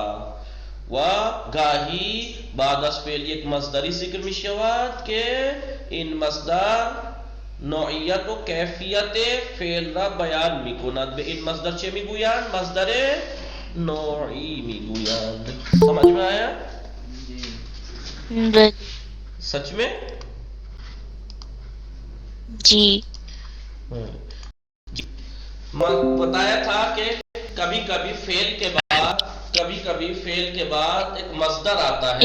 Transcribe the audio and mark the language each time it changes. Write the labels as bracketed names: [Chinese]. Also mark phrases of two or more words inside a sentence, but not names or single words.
[Persian] و گاهی بعد از فعل یک مصدری ذکر می شود که این مصدر نوعیت و کیفیت فعل را بیان می کند. به این مصدر چه می گویند؟ مصدر نوعی می گویند. [Urdu] سمجھ میں آیا؟ سچ میں؟ جی میں بتایا تھا کہ کبھی کبھی فعل کے بعد ایک مصدر آتا ہے.